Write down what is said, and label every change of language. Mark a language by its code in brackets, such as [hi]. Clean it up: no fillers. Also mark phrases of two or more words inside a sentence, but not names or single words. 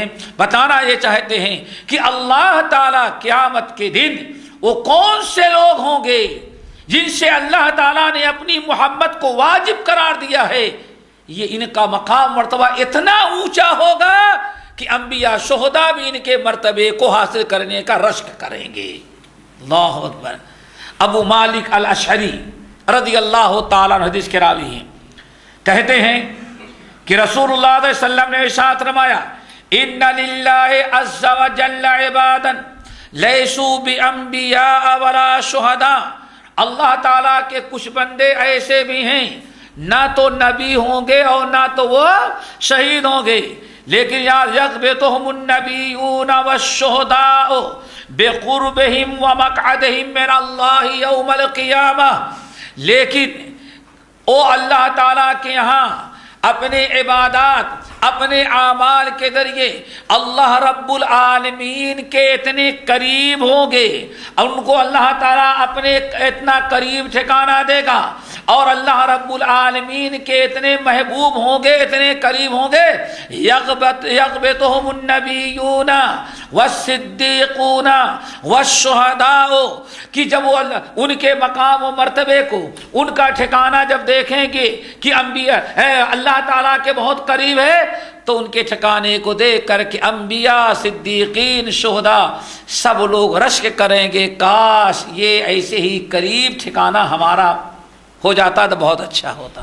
[ur] بتانا یہ چاہتے ہیں کہ اللہ تعالیٰ قیامت کے دن وہ کون سے لوگ ہوں گے جن سے اللہ تعالیٰ نے اپنی محبت کو واجب قرار دیا ہے، یہ ان کا مقام مرتبہ اتنا اونچا ہوگا کہ انبیاء شہداء بھی ان کے مرتبے کو حاصل کرنے کا رشک کریں گے۔ [ar] اللہ اکبر۔ [ur] ابو مالک الاشعری [ar] رضی اللہ تعالیٰ عنہ [ur] حدیث کے راوی ہیں، کہتے ہیں کہ رسول اللہ [ar] صلی اللہ علیہ وسلم [ur] نے ارشاد فرمایا [ar] ان للہ عز وجل عبادا لیسوا بانبیاء ولا شہداء، [ur] اللہ تعالیٰ کے کچھ بندے ایسے بھی ہیں نہ تو نبی ہوں گے اور نہ تو وہ شہید ہوں گے، لیکن یاد [ar] یغبطہم النبیون والشہداء بقربہم ومقعدہم من اللہ یوم القیامہ، [ur] لیکن او اللہ تعالیٰ کے یہاں اپنے عبادات اپنے اعمال کے ذریعے اللہ رب العالمین کے اتنے قریب ہوں گے، ان کو اللہ تعالیٰ اپنے اتنا قریب ٹھکانہ دے گا، اور اللہ رب العالمین کے اتنے محبوب ہوں گے، اتنے قریب ہوں گے، [ar] یغبطہم النبیون والصدیقون والشہداء، [ur] کہ جب وہ ان کے مقام و مرتبے کو، ان کا ٹھکانہ جب دیکھیں گے کہ انبیاء اللہ تعالیٰ کے بہت قریب ہے، تو ان کے ٹھکانے کو دیکھ کر کے انبیاء، صدیقین، شہداء سب لوگ رشک کریں گے، کاش یہ ایسے ہی قریب ٹھکانہ ہمارا ہو جاتا تو بہت اچھا ہوتا۔